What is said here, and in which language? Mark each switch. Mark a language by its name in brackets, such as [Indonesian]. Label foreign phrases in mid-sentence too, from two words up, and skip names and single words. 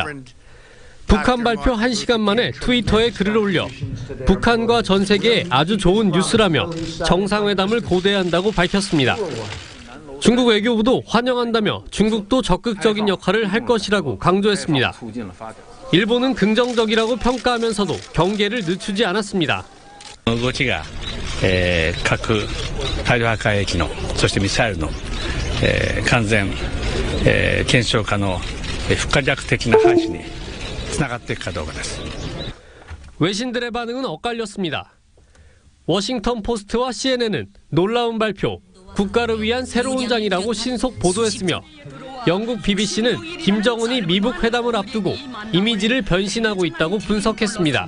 [Korean] 북한 발표 1시간 만에 트위터에 글을 올려 북한과 전 세계에 아주 좋은 뉴스라며 정상회담을 고대한다고 밝혔습니다. 중국 외교부도 환영한다며 중국도 적극적인 역할을 할 것이라고 강조했습니다. 일본은 긍정적이라고 평가하면서도 경계를 늦추지 않았습니다. [Japanese] 動きが、核大量破壊兵器のそしてミサイルの、完全、検証可能、不可逆的な廃止につながっていくかどうかです. [Korean] 외신들의 반응은 엇갈렸습니다. 워싱턴 포스트와 CNN은 놀라운 발표, 국가를 위한 새로운 장이라고 신속 보도했으며 영국 BBC는 김정은이 미북 회담을 앞두고 이미지를 변신하고 있다고 분석했습니다.